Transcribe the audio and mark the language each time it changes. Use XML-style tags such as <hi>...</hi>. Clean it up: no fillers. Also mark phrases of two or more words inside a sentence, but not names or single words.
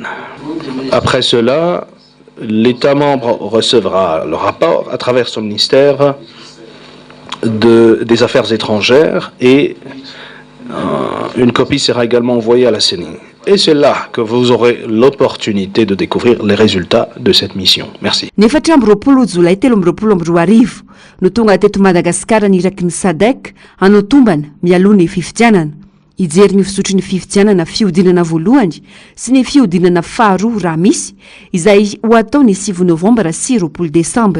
<fr>Après cela, l'État membre recevra le rapport à travers son ministère des Affaires étrangères et une copie sera également envoyée à la CENI. Et c'est là que vous aurez l'opportunité de découvrir les résultats de cette mission. Merci.</fr> <mg>Nefatra amby roapolo jolay 2024 no tonga teto Madagasikara niraky ny SADC hanao tombana mialoha ny fifidianana. Ijery ny fisotry ny fifidianana fiodinana voalohany sy ny fiodinana faharoa raha misy izay ho atao ny 9 novambra sy 20 desambra.</mg>